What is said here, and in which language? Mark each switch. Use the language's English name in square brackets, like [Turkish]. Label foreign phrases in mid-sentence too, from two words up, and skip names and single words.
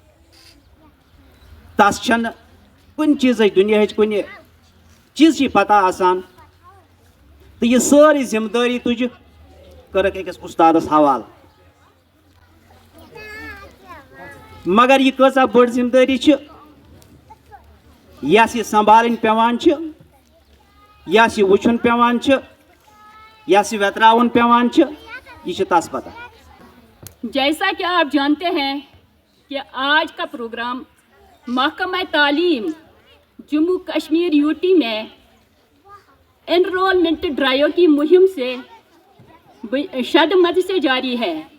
[Kashmiri] تس چھنہٕ کُنہِ چیٖزٕچ دُنیاہٕچ کُنہِ چیٖزچی پتہ آسان تہٕ یہِ سٲرٕے ذمہٕ دٲری تُجہِ کٔرٕکھ أکِس اُستادس حوالہٕ مگر یہِ کۭژاہ بٔڑ ذمہٕ دٲری چھِ یس یہِ سنبھالٕنۍ پیٚوان چھِ یس یہِ وٕچھُن پیٚوان چھِ یس یہِ ویتراوُن پیٚوان چھِ یہِ چھِ تس پتہ. [Urdu] جیسا کہ آپ جانتے ہیں کہ آج کا پروگرام محکمہ تعلیم جموں کشمیر UT میں [English] enrollment drive [Urdu] کی مہم سے شدمد سے جاری ہے.